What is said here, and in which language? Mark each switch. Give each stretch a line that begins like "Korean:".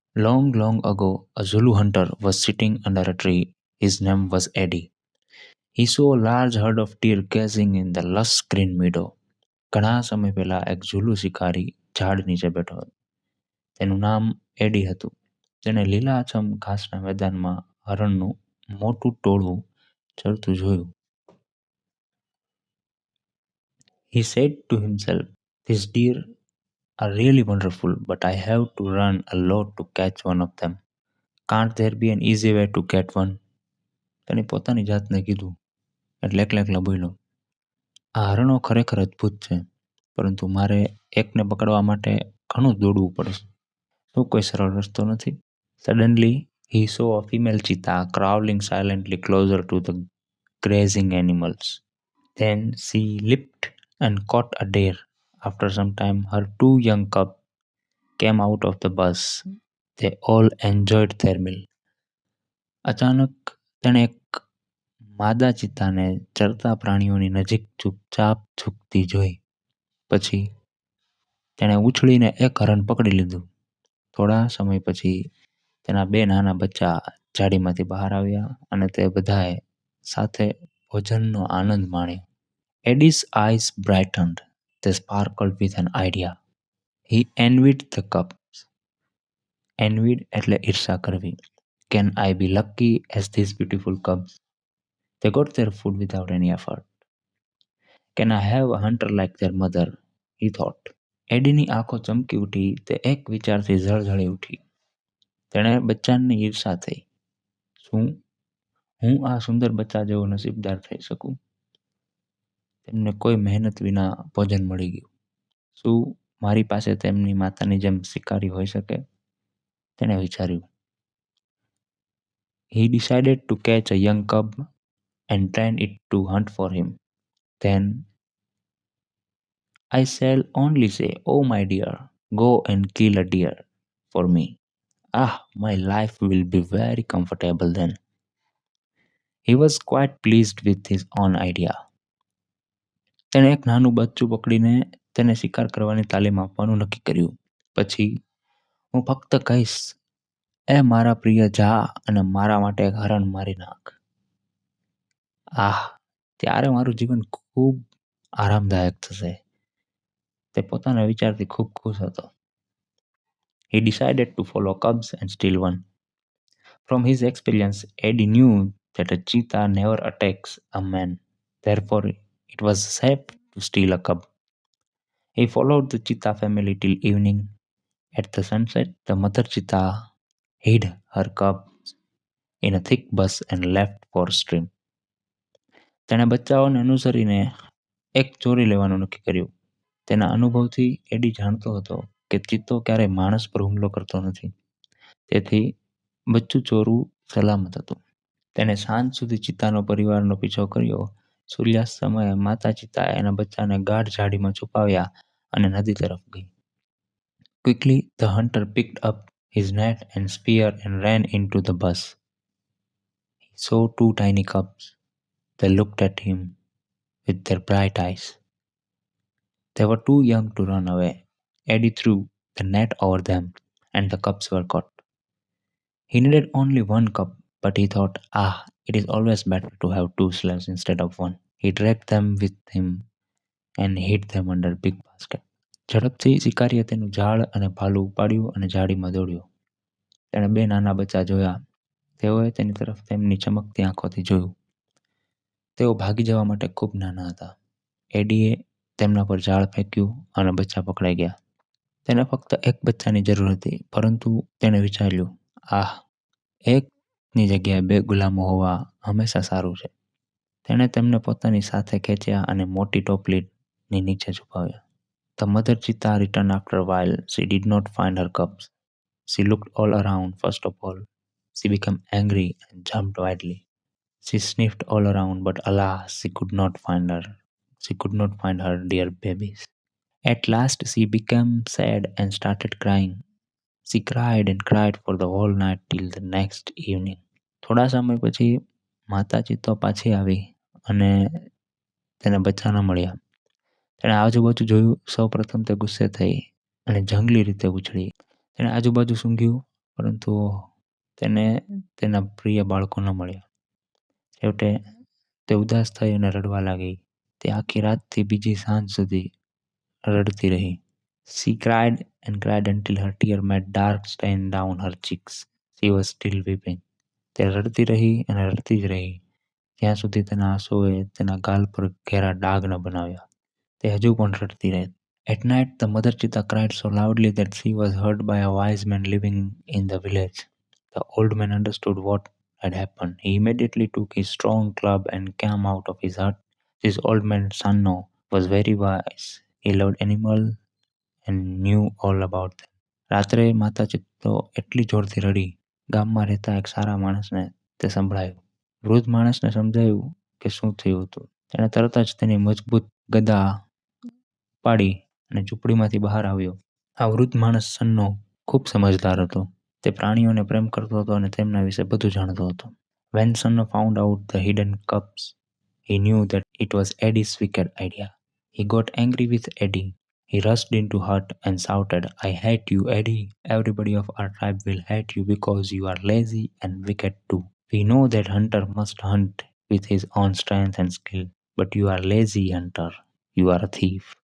English: Long, long ago, a Zulu hunter was sitting under a tree. His name was Eddie. He saw a large herd of deer grazing in the lush green meadow.
Gujarati: ઘણા સમય પહેલા એક ઝુલુ શિકારી ઝાડ નીચે બેઠો હતો. તેનું નામ એડી હતું. તેણે લીલાછમ ઘાસના મેદાનમાં હરણનું મોટું ટોળું ચરતું જોયું.
English: He said to himself, "These deer are really wonderful, but I have to run a lot to catch one of them. Can't there be an easy way to get one?"
Gujarati: તેણે પોતાની જાતને કીધું એટલે એકલા બોલ્યો, આ હરણો ખરેખર અદ્ભુત છે, પરંતુ મારે એકને પકડવા માટે ઘણું દોડવું પડશે. શું કોઈ સરળ રસ્તો નથી?
English: Suddenly, he saw a female cheetah crawling silently closer to the grazing animals. Then she leaped and caught a deer. After some time, her two young cubs came out of the bush. They all enjoyed their meal.
Gujarati: અચાનક તેણે એક માદા ચિત્તાને ચરતા પ્રાણીઓની નજીક ચૂપચાપ ઝૂકતી જોઈ. પછી તેણે ઉછળીને એક હરણ પકડી લીધું. થોડા સમય પછી તેના બે નાના બચ્ચા ઝાડીમાંથી બહાર આવ્યા અને તે બધાએ સાથે ભોજનનો આનંદ માણ્યો.
English: Eddie's eyes brightened. They sparkled with an idea. He envied the cubs.
Gujarati: Envied એટલે ઈર્ષા કરવી.
English: Can I be lucky as these beautiful cubs? They got their food without any effort. Can I have a hunter like their mother? He thought.
Gujarati: એડીની આંખો ચમકી ઉઠી. તે એક વિચારથી ઝળઝળી ઉઠી. તેણે બચ્ચાની ઈર્ષા થઈ. શું હું આ સુંદર બચ્ચા જેવો નસીબદાર થઈ શકું? તેમને કોઈ મહેનત વિના ભોજન મળી ગયું. શું મારી પાસે તેમની માતાની જેમ શિકારી હોઈ શકે? તેણે વિચાર્યું.
English: He decided to catch a young cub and train it to hunt for him. Then I shall only say, "Oh my dear, go and kill a deer for me. Ah, my life will be very comfortable then." He was quite pleased with his own idea.
Gujarati: તેણે એક નાનું બચ્ચું પકડીને તેને શિકાર કરવાની તાલીમ આપવાનું નક્કી કર્યું. પછી હું ફક્ત કહીશ, "એ મારા પ્રિય, જા અને મારા માટે એક હરણ મારી નાખ." આહ, ત્યારે મારું જીવન ખૂબ આરામદાયક થશે. તે પોતાના વિચારથી ખૂબ ખુશ હતો.
English: He decided to follow cubs and steal one. From his experience, Eddie knew that a cheetah never attacks a man. Therefore, it was safe to steal a cub. He followed the cheetah family till evening. At the sunset, the mother cheetah hid her cubs in a thick bush and left for a stream.
Gujarati: તેણે બચ્ચાઓને અનુસરીને એક ચોરી લેવાનું નક્કી કર્યું. તેના અનુભવથી એડી જાણતો હતો કે ચિત્તો ક્યારેય માણસ પર હુમલો કરતો નથી. તેથી બચ્ચું ચોરવું સલામત હતું. તેણે સાંજ સુધી ચિત્તાનો પરિવારનો પીછો કર્યો. સૂર્યાસ્ત સમયે માતા ચિત્તાએ એના બચ્ચાને ગાઢ ઝાડીમાં છુપાવ્યા અને નદી તરફ ગઈ.
English: Quickly, the hunter picked up his net and spear and ran into the bush. He saw two tiny cubs. They looked at him with their bright eyes. They were too young to run away. Eddie threw the net over them, and the cubs were caught. He needed only one cub, but he thought, it is always better to have two slaves instead of one. He dragged them with him and hid them under a big basket.
Gujarati: ઝડપથી શિકારીએ તેનું ઝાડ અને ભાલું ઉપાડ્યું અને ઝાડીમાં દોડ્યો. તેણે બે નાના બચ્ચા જોયા. તેઓએ તેની તરફ તેમની ચમકતી આંખોથી જોયું. તેઓ ભાગી જવા માટે ખૂબ નાના હતા. એડીએ તેમના પર ઝાડ ફેંક્યું અને બચ્ચા પકડાઈ ગયા. તેને ફક્ત એક બચ્ચાની જરૂર હતી, પરંતુ તેણે વિચાર્યું, એકની જગ્યાએ બે ગુલામો હોવા હંમેશા સારું છે. તેણે તેમને પોતાની સાથે ખેંચ્યા અને મોટી ટોપલીની નીચે છુપાવ્યા.
English: The mother cheetah returned after a while. She did not find her cubs. She looked all around. First of all, she became angry and jumped wildly. She sniffed all around, but alas, she could not find her. She could not find her dear babies. At last, she became sad and started crying. She cried and cried for the whole night till the next evening.
Gujarati: થોડા સમય પછી માતા ચિત્તો પાછી આવી અને તેને બચ્ચા ન મળ્યા. તેણે આજુબાજુ જોયું. સૌ પ્રથમ તે ગુસ્સે થઈ અને જંગલી રીતે ઉછળી. તેણે આજુબાજુ સૂંઘ્યું પરંતુ તેને તેના પ્રિય બાળકો ન મળ્યા. છેવટે તે ઉદાસ થઈ અને રડવા લાગી. તે આખી રાતથી બીજી સાંજ સુધી રડતી રહી.
English: She cried and cried until her tear made dark stain down her cheeks. She was still weeping.
Gujarati: તે રડતી રહી અને રડતી જ રહી જ્યાં સુધી તેના આંસુએ તેના ગાલ પર ઘેરા ડાઘ ન બનાવ્યા. તે હજુ પણ રડતી રહી.
English: At night, the mother cheetah cried so loudly that she was heard by a wise man living in the village. The old man understood what had happened. He immediately took his strong club and came out of his hut. This old man, Sanno, was very wise. He loved animals and knew all about them.
Gujarati: રાત્રે માતા ચિત્તો એટલી જોરથી રડી ગામમાં રહેતા એક સારા માણસને તે સંભળાયું. વૃદ્ધ માણસને સમજાયું કે શું થયું હતું. તેણે તરત જ તેની મજબૂત ગદા પાડી અને ઝૂંપડીમાંથી બહાર આવ્યો. આ વૃદ્ધ માણસ સન્નો ખૂબ સમજદાર હતો. તે પ્રાણીઓને પ્રેમ કરતો હતો અને તેમના વિશે બધું જાણતો હતો.
English: When Sanno found out the hidden cups, he knew that it was Eddie's wicked idea. He got angry with Eddie. He rushed into hut and shouted, "I hate you, Eddie. Everybody of our tribe will hate you because you are lazy and wicked too. We know that hunter must hunt with his own strength and skill, but you are lazy hunter. You are a thief.